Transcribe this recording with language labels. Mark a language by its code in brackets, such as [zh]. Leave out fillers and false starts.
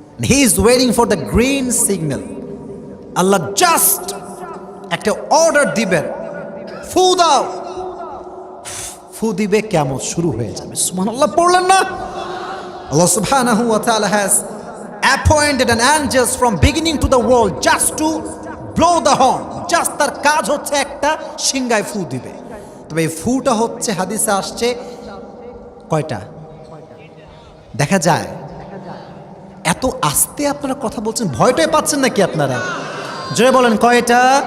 [en] He is waiting for the green signal. [bn] Allah just একটা order দিবেন, ফু দাও, ফু দিবে, কিয়ামত শুরু হয়ে যাবে। সুবহানাল্লাহ পড়লেন না? [en] Allah subhanahu wa ta'ala has appointed an angels from beginning to the world just to blow the horn. [bn] Just তার কাজ হচ্ছে একটা সিংহায় ফু দিবে। তবে এই ফুটা হচ্ছে, হাদিসে আসছে কয়টা দেখা যায়? এত আস্তে আপনারা কথা বলছেন, ভয়টাই পাচ্ছেন নাকি আপনারা? জোরে বলেন, কয়টা?